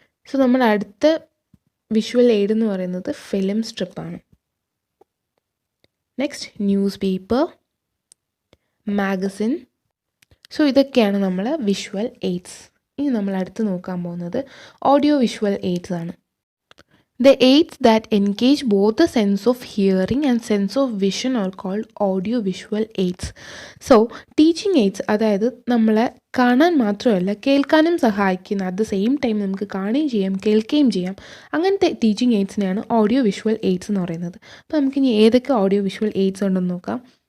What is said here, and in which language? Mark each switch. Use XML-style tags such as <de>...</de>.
<ml>So നമ്മുടെ അടുത്ത visual aid എന്ന് പറയുന്നത് film സ്ട്രിപ്പാണ്. Next news paper, magazine. So ഇതൊക്കെയാണ് നമ്മൾ വിഷ്വൽ എയ്ഡ്സ്. ഇനി നമ്മൾ അടുത്ത് നോക്കാൻ പോകുന്നത് ഓഡിയോ വിഷ്വൽ എയ്ഡ്സ് ആണ്.</ml> <en>The aids that engage both the sense of hearing and sense of vision are called audio visual aids.</en> <ml>So teaching aids അതായത് നമ്മളെ കാണാൻ മാത്രമല്ല കേൾക്കാനും സഹായിക്കുന്ന,</ml> <en>at the same time</en> <ml>നമുക്ക് കാണുകയും ചെയ്യാം കേൾക്കുകയും ചെയ്യാം, അങ്ങനത്തെ ടീച്ചിങ് എയ്ഡ്സിനെയാണ് ഓഡിയോ വിഷ്വൽ എയ്ഡ്സ് എന്ന് പറയുന്നത്. അപ്പോൾ നമുക്കിനി ഏതൊക്കെ ഓഡിയോ വിഷ്വൽ എയ്ഡ്സ് ഉണ്ടെന്ന് നോക്കാം.</ml>